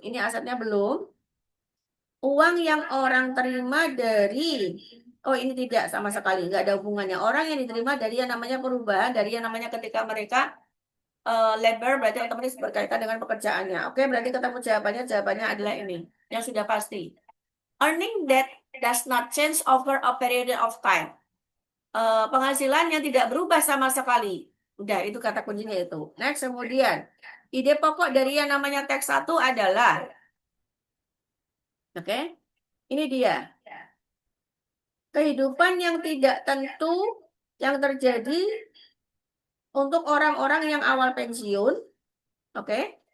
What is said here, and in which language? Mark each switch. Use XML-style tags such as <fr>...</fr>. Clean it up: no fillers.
<id>Ini asetnya belum. Uang yang orang terima dari, oh ini tidak sama sekali, nggak ada hubungannya. Orang yang diterima dari yang namanya perubahan, dari yang namanya ketika mereka labor berarti otomatis berkaitan dengan pekerjaannya. Oke, berarti ketemu jawabannya. Jawabannya adalah ini, yang sudah pasti.</id> <en>Earning that does not change over a period of time.</en> <id>Penghasilan yang tidak berubah sama sekali. Udah, itu kata kuncinya itu. Next, kemudian. Ide pokok dari yang namanya teks 1 adalah, oke, ini dia. Kehidupan yang tidak tentu yang terjadi untuk orang-orang yang awal pensiun. Oke.</id>